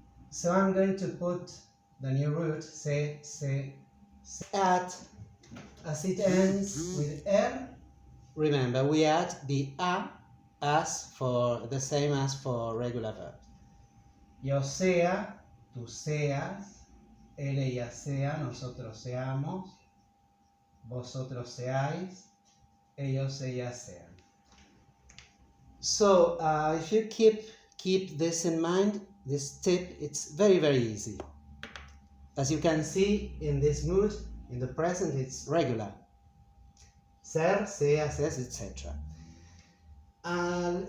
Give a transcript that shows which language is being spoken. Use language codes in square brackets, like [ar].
[en] So I'm going to put the new root, se, at, as it ends with er. Remember, we add the a as for the same as for regular verbs. [es] Yo sea, tú seas, él, ella sea, nosotros seamos, vosotros seáis, ellos, ellas sean. [en] So if you keep this in mind, this tip, it's very, very easy. As you can see in this mood, in the present, it's regular. [es] Ser, sea, ses, etc.